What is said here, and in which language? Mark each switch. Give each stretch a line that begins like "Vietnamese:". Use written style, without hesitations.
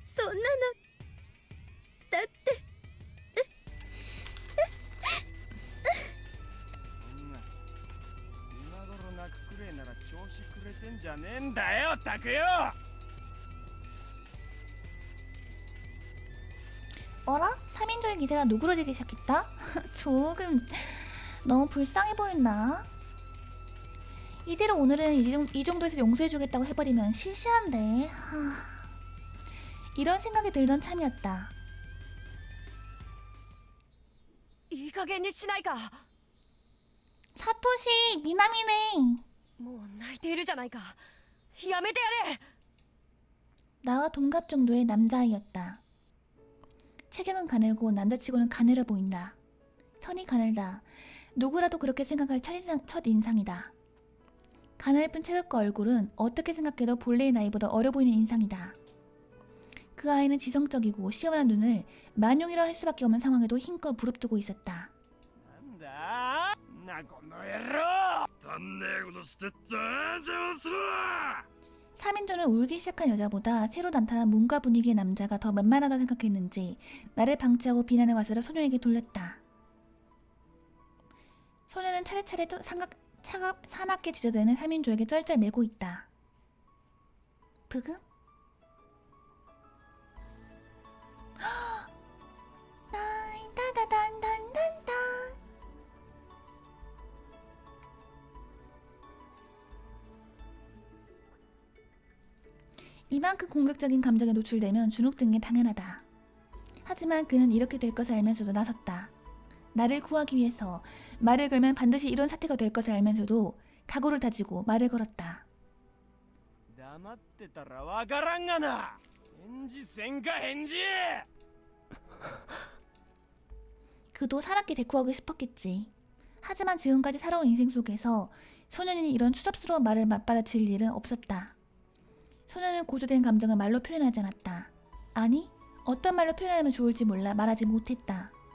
Japanese: そんなのだってそんな今頃泣くくれえなら調子くれてんじゃねえんだよたくよ。
Korean: 어라? 3인조의 기세가 누그러지기 시작했다? 조금 너무 불쌍해 보였나? 이대로 오늘은 이 정도에서 용서해주겠다고 해버리면 시시한데. 이런 생각이 들던 참이었다.
Japanese: いい加減にしないか。
Korean: 사토시 미나미네.
Japanese: もう泣いているじゃないか。やめてやれ。
Korean: 나와 동갑 정도의 남자아이였다. 체격은 가늘고 남자치고는 가늘어 보인다. 선이 가늘다. 누구라도 그렇게 생각할 첫인상이다. 가늘픈 체격과 얼굴은 어떻게 생각해도 본래의 나이보다 어려 보이는 인상이다. 그 아이는 지성적이고 시원한 눈을 만용이라 할 수밖에 없는 상황에도 힘껏 부릅뜨고 있었다.
Japanese: なんだなこの野郎。足んねえことしてって邪魔するな。
Korean: 3인조는 울기 시작한 여자보다 새로 나타난 문과 분위기의 남자가 더 만만하다 생각했는지 나를 방치하고 비난의 화살을 소녀에게 돌렸다. 소녀는 차례차례 또 사납게 지저대는 3인조에게 쩔쩔매고 있다. 브금? 따다단단단단. 이만큼 공격적인 감정에 노출되면 주눅든 게 당연하다. 하지만 그는 이렇게 될 것을 알면서도 나섰다. 나를 구하기 위해서 말을 걸면 반드시 이런 사태가 될 것을 알면서도 각오를 다지고 말을 걸었다.
Japanese: 黙ってたらわからんがな。返事せんか返事。
Korean: 그도 사납게 대꾸하고 싶었겠지. 하지만 지금까지 살아온 인생 속에서 소년이 이런 추접스러운 말을 맞받아칠 일은 없었다. 소년은 고조된 감정을 말로 표현하지 않았다. 아니, 어떤 말로 표현하면 좋을지 몰라 말하지 못했다.